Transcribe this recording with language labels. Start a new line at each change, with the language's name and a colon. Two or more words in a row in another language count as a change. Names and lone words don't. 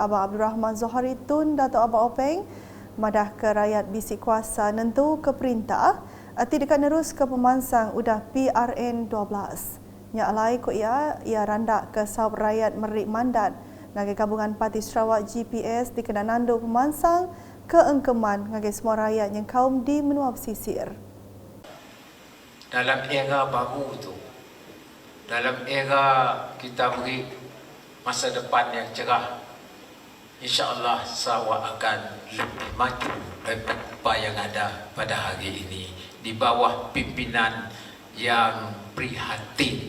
Iban: Abang Abdul Rahman Zohari Tun Datuk Abang Openg madah ke rakyat bisik kuasa nentu ke perintah ati dekat nerus ke pemansang udah PRN 12. Nya alai ko ia randak ke sahab rakyat merik mandat ngagai gabungan Parti Sarawak GPS dikena nando pemansang ke engkeman ngagai semua rakyat yang kaum di menua pesisir.
Malay: Dalam era baru tu, dalam era kita beri masa depan yang cerah, insya-Allah Sarawak akan lebih maju daripada apa yang ada pada hari ini di bawah pimpinan yang prihatin.